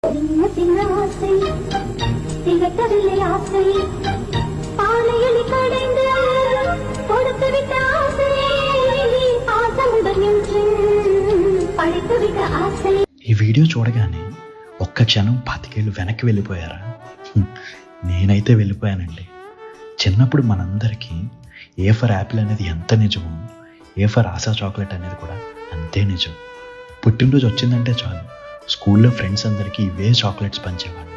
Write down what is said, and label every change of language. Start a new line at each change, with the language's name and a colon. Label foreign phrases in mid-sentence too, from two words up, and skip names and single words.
Tamil: சின்ன சின்ன ஆசை திகட்டவில்லை ஆசை பானையில் கடைந்து கொடுத்து விட்ட ஆசை பாசமுடன் என்று படைத்து விட்ட ஆசை.
Telugu: ఈ వీడియో చూడగానే ఒక్క క్షణం 25 ఏళ్ళు వెనక్కి వెళ్ళిపోయారా? నేనైతే వెళ్ళిపోయానండి. చిన్నప్పుడు మనందరికీ
English: A for apple
Telugu: అనేది ఎంత నిజమో
English: A for Asha chocolate
Telugu: అనేది కూడా అంతే నిజం. పుట్టినరోజు వచ్చిందంటే చాలు స్కూల్లో ఫ్రెండ్స్ అందరికీ ఇవే చాక్లెట్స్ పంచేవాళ్ళు.